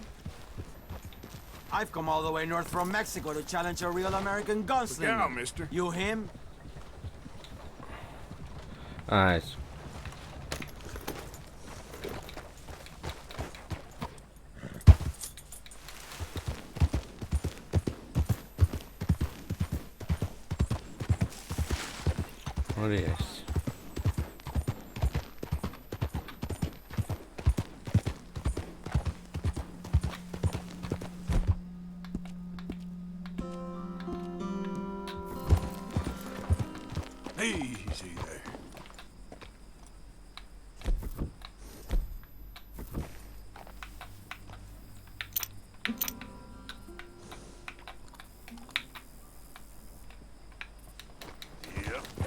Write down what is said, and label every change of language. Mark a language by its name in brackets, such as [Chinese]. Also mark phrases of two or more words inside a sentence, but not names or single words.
[English] I've come all the way north from Mexico to challenge a real American gunslinger. Look out, mister. You him? [Spanish] Ah, eso. [Basque] Hori ez. [English] Easy there. Yep.